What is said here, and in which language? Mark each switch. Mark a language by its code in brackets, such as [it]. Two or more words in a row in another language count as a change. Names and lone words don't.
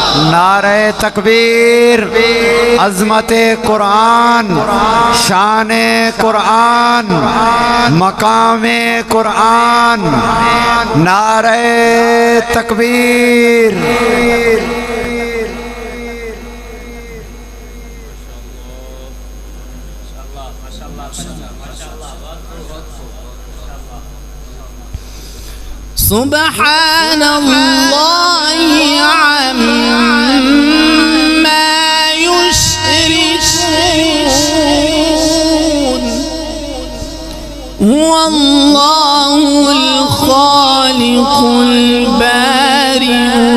[ur] نعرے تکبیر عظمت قرآن شان قرآن مقام قرآن نعرے تکبیر. [ar] سبحان الله عما يشركون هو الله الخالق البارئ